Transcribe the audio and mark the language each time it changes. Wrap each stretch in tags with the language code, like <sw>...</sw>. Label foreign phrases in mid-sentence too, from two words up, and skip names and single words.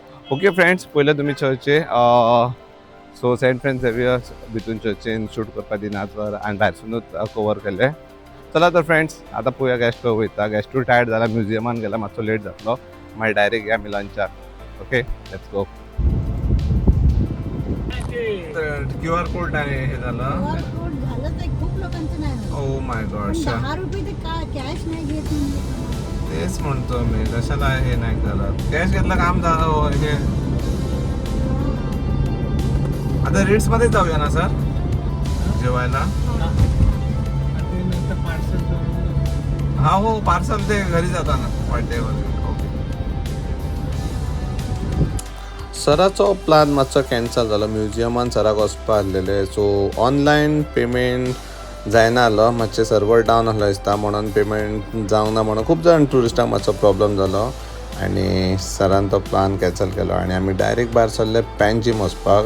<en>okay friends,</en> <kok>पयलें तुमी चर्चे सो सेंट फ्रेंड्स झेवियर्स भितून चर्चेन शूट करपा दिनात आनी भायरसूनच कवर केले. चला तर फ्रेंड्स, आतां पळोवया गॅस्ट वयता. गॅस्टूय टायर्ड जाला, म्युझियमान गेला, मातसो लेट जातलो. मागीर डायरेक्ट या आमी लंचाक.</kok> <en>okay, let's go.</en> <mr>QR कोड आहे हे झालं. QR कोड झालं तर खूप लोकांचं नाही होत.</mr> <en>oh my god.</en> <mr>पण 10 रुपये ते कॅश नाही घेत म्हणजे. तेच म्हणतो मी, कशाला हे नाही करत. कॅश घेतलं काम झालं हो हे. आता रीट्स मध्ये जाऊया ना सर जेवायला. हा हो, पार्सल ते घरी जाताना बर्थडेवर.</mr> <kok>सराचो प्लॅन मातसो कॅन्सल जालो. म्युझियमान सराक वचपा आसलेले, सो</kok> <en>online payment</en> <kok>जायना आलो. मातशें</kok> <en>server down</en> <kok>आसलो दिसता, म्हणून पेमेंट जावंक ना म्हणून खूब जाण ट्युरिस्टांक मातसो प्रॉब्लम जालो आनी सरान तो प्लॅन कॅन्सल केलो आनी आमी डायरेक्ट भायर सरले पॅनजीम वचपाक.</kok>